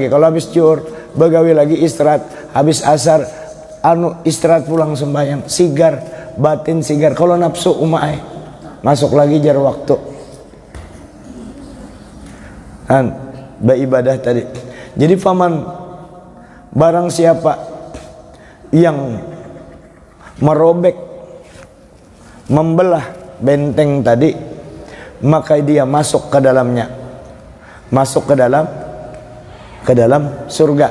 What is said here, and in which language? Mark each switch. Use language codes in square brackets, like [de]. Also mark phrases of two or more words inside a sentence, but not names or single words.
[bjn] Kalau habis zuhur begawi lagi istirahat, habis asar istirahat pulang sembahyang, sigar, batin sigar. Kalau nafsu umai masuk lagi jar waktu kan beribadah tadi. [id] Jadi faman, barang siapa yang merobek, membelah benteng tadi, maka dia masuk ke dalamnya, masuk ke dalam surga.